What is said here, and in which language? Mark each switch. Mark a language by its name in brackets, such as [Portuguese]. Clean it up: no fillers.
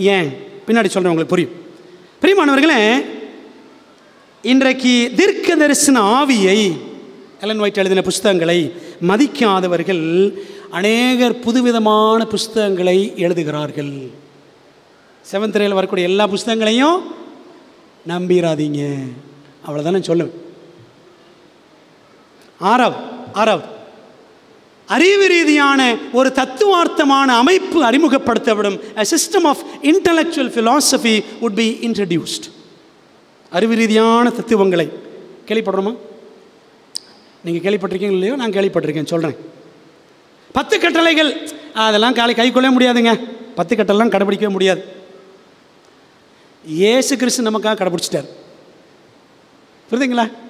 [Tamil] ஏன் பின்னாடி சொல்கிறேன், உங்களுக்கு புரியும். பிரியமானவர்களே, இன்றைக்கு தீர்க்க தரிசன ஆவியை, எலன் ஒயிட் எழுதின புஸ்தகங்களை மதிக்காதவர்கள் அநேகர் புதுவிதமான புஸ்தகங்களை எழுதுகிறார்கள். செவன்த் ரேயில் வரக்கூடிய எல்லா புஸ்தகங்களையும் நம்பிடாதீங்க. அவ்வளோதானே சொல்லுவேன். ஆறாவது அறிவு ரீதியான ஒரு தத்துவார்த்தமான அமைப்பு அறிமுகப்படுத்தப்படும். [English] A system of intellectual philosophy would be introduced. [Tamil] அறிவு ரீதியான தத்துவங்களை கேள்விப்படுறோமா? நீங்கள் கேள்விப்பட்டிருக்கீங்க இல்லையோ? நான் கேள்விப்பட்டிருக்கேன், சொல்கிறேன். 10 கட்டளைகள் அதெல்லாம் கைக்கொள்ள முடியாதுங்க. 10 கட்டளைலாம் கடைபிடிக்கவே முடியாது. இயேசு கிறிஸ்து நமக்காக கடைபிடிச்சிட்டார். புரியுதுங்களா?